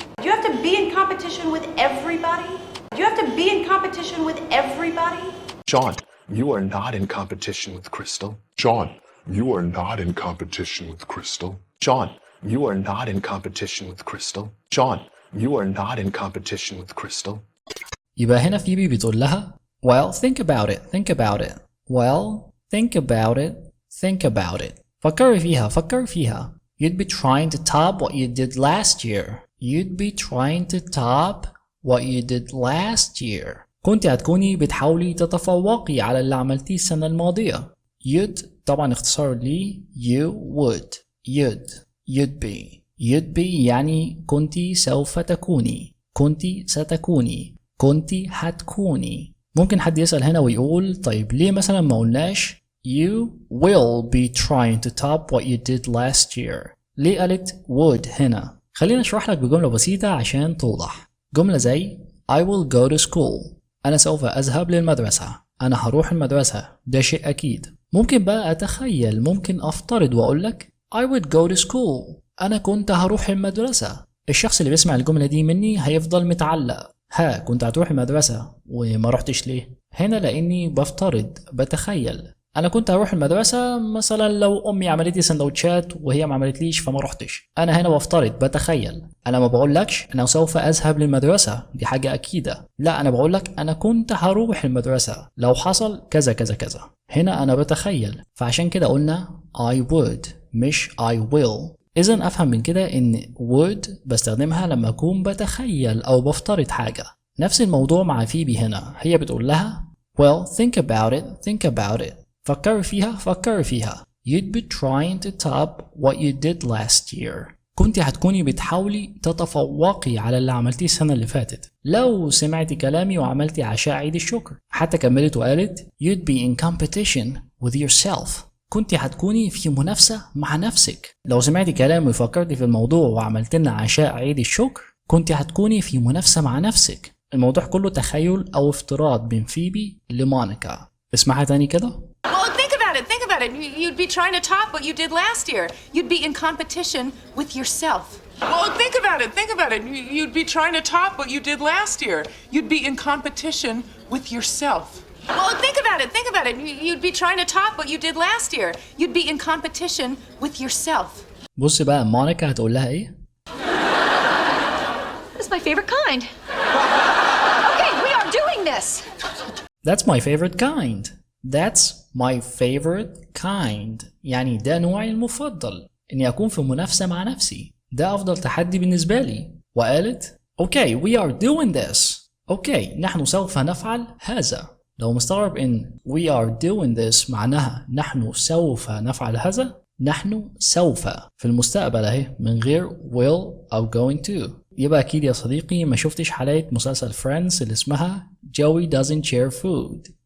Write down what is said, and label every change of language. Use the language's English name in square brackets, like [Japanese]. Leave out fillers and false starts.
[English] Do you have to be in competition with everybody? Do you have to be in competition with everybody? John, you are not in competition with Crystal. John, you are not in competition with Crystal. John, you are not in competition with Crystal. John, you are not in competition with Crystal. [Arabic] يبقى هنا فيبي بتقول لها [English] Well, think about it. Think about it. Well, think about it. Think about it. [Arabic] فكر فيها. [English] You'd be trying to top what you did last year. You'd be trying to top what you did last year. [Arabic] كنت هتكوني بتحاولي تتفوقي على اللي عملتيه السنة الماضية. You'd طبعا اختصار لي [English] you would. You'd be. You'd be [Arabic] يعني كنتي سوف تكوني. كنتي ستكوني. كنتي هتكوني. ممكن حد يسأل هنا ويقول طيب ليه مثلا ما قلناش [English] You will be trying to top what you did last year. [Arabic] ليه قالت would هنا؟ خلينا نشرح لك بجملة بسيطة عشان توضح. جملة زي [English] I will go to school. [Arabic] أنا سوف أذهب للمدرسة. أنا هروح المدرسة. ده شيء أكيد. ممكن بقى أتخيل، ممكن أفترض وأقول لك [English] I would go to school. [Arabic] أنا كنت هروح المدرسة. الشخص اللي بيسمع الجملة دي مني هيفضل متعلق. ها، كنت هتروح المدرسة وما رحتش ليه؟ هنا لأني بفترض، بتخيل. أنا كنت هروح المدرسة مثلا لو أمي عملت لي سندوتشات وهي ما عملتليش فما رحتش. أنا هنا بفترض، بتخيل. أنا ما بقولكش أنا سوف أذهب للمدرسة، دي حاجة أكيدة. لا، أنا بقولك أنا كنت هروح المدرسة لو حصل كذا كذا كذا. هنا أنا بتخيل، فعشان كده قلنا [English] I would [Arabic] مش [English] I will. [Arabic] إذن أفهم من كده إن would بستخدمها لما أكون بتخيل أو بفترض حاجة. نفس الموضوع مع فيبي هنا، هي بتقول لها [English] well think about it, think about it. [Arabic] فكري فيها. [English] You'd be trying to top what you did last year. [Arabic] كنت هتكوني بتحاولي تتفوقي على اللي عملتيه السنة اللي فاتت لو سمعتي كلامي وعملتي عشاء عيد الشكر. حتى كملت وقالت [English] You'd be in competition with yourself. [Arabic] كنت هتكوني في منافسة مع نفسك. لو سمعتي كلامي وفكرتي في الموضوع وعملت لنا عشاء عيد الشكر كنت هتكوني في منافسة مع نفسك. الموضوع كله تخيل أو افتراض من فيبي لمونيكا. اسمعها تاني كده. [English] Think about it. You'd be trying to top what you did last year. You'd be in competition with yourself. Well, think about it. You'd be trying to top what you did last year. You'd be in competition with yourself. Well, think about it. You'd be trying to top what you did last year. You'd be in competition with yourself. [Arabic] بص بقى مونيكا هتقول لها ايه؟ [English] That's my favorite kind. Okay, we are doing this. That's my favorite kind. That's my favorite kind. [Arabic] يعني ده نوعي المفضل. إني أكون في منافسة مع نفسي. ده أفضل تحدي بالنسبة لي. وقالت [English] Okay, we are doing this. [Arabic] Okay, نحن سوف نفعل هذا. لو مستغرب إن [English] we are doing this [Arabic] معناها نحن سوف نفعل هذا، نحن سوف في المستقبل أهي من غير will أو going to. يبقى أكيد يا صديقي ما شفتش حلقة مسلسل فريندز اللي اسمها [English] Joey doesn't share food.